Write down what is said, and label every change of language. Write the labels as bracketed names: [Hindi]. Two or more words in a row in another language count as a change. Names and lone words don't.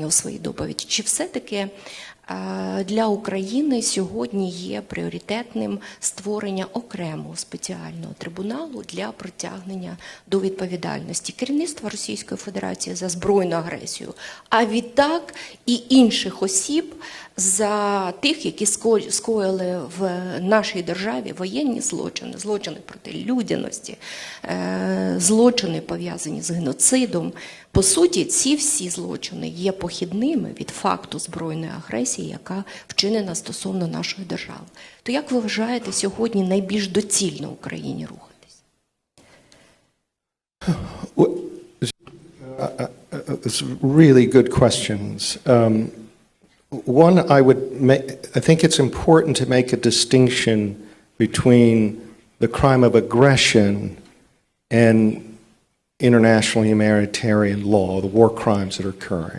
[Ukrainian] у своїй доповіді, чи все-таки для України сьогодні є пріоритетним створення окремого спеціального трибуналу для притягнення до відповідальності керівництва Російської Федерації за збройну агресію, а відтак і інших осіб за тих, які скоїли в нашій державі воєнні злочини, злочини проти людяності, злочини пов'язані з геноцидом. По суті, ці всі злочини є похідними від факту збройної агресії, яка вчинена стосовно нашої держави. То як ви вважаєте сьогодні найбільш доцільно Україні рухатись? [English] It's really good questions. One, I think it's important to make a distinction between the crime of aggression and international humanitarian law, the war crimes that are occurring.